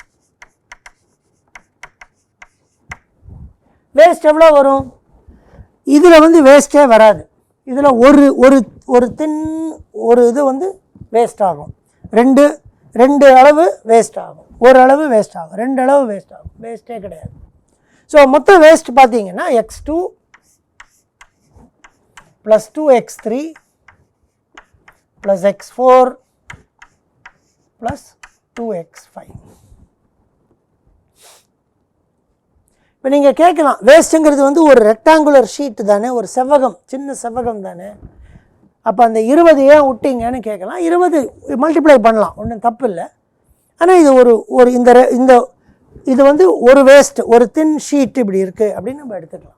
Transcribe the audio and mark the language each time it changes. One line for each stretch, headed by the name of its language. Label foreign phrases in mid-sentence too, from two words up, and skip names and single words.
Tamil: வேஸ்ட் எவ்வளோ வரும்? இதில் வந்து வேஸ்ட்டே வராது. இதில் ஒரு இது வந்து வேஸ்ட் ஆகும், ரெண்டு அளவு வேஸ்ட் ஆகும், ஒரு அளவு வேஸ்ட் ஆகும், 2 அளவு வேஸ்ட் ஆகும். வேஸ்ட்டே கிடையாது. ஸோ மொத்த வேஸ்ட் பார்த்தீங்கன்னா
English: x2 plus 2x3 plus x4 plus 2x5.
Tamil: இப்போ நீங்கள் கேட்கலாம், வேஸ்ட்டுங்கிறது வந்து ஒரு
English: rectangular sheet
Tamil: தானே, ஒரு செவ்வகம், சின்ன செவ்வகம் தானே, அப்போ அந்த 20 ஏன் விட்டீங்கன்னு கேட்கலாம். 20 மல்டிப்ளை பண்ணலாம், ஒன்றும் தப்பு இல்லை. ஆனால் இது ஒரு இந்த இது வந்து ஒரு வேஸ்ட், ஒரு
English: thin sheet
Tamil: இப்படி இருக்குது அப்படின்னு நம்ம எடுத்துக்கலாம்.